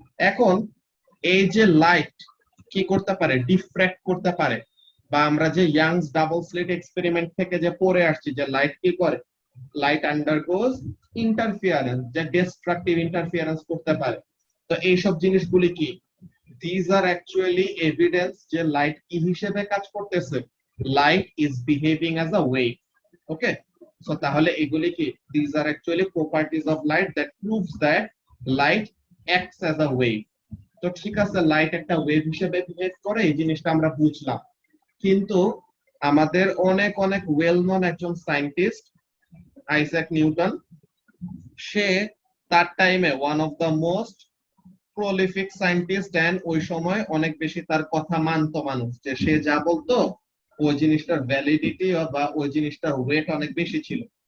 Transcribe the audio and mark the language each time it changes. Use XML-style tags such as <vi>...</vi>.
<bn>এখন এই যে লাইট কি করতে পারে, ডিফ্র্যাক্ট করতে পারে, বা আমরা যে ইয়াংস ডাবল স্লিট এক্সপেরিমেন্ট থেকে যে পড়ে আসছি যে লাইট কি করে,</bn> <en>light undergoes interference,</en> <bn>যে ডিস্ট্রাকটিভ ইন্টারফিয়ারেন্স করতে পারে। তো এইসব জিনিসগুলি কি,</bn> <en>these are actually evidence</en> <bn>যে লাইট কি হিসেবে কাজ করতেছে,</bn> <en>Light is behaving as a wave. Okay, so</en> <bn>তাহলে এগুলি কি,</bn> <en>these are actually properties of light that proves that light acts as a wave।</en> <bn>তো ঠিক আছে, লাইট একটা ওয়েভ হিসেবে বিহেভ করে, এই জিনিসটা আমরা বুঝলাম। কিন্তু আমাদের অনেক অনেক ওয়েল নোন একজন সায়েন্টিস্ট, আইজ্যাক নিউটন, সে তার টাইমে</bn> <en>one of the most prolific scientist,</en> <bn>and ওই সময় অনেক বেশি তার কথা মানতো মানুষ, যে সে যা বলতো ওই জিনিসটার ভ্যালিডিটি বা ওই জিনিসটার ওয়েট অনেক বেশি ছিল।</bn>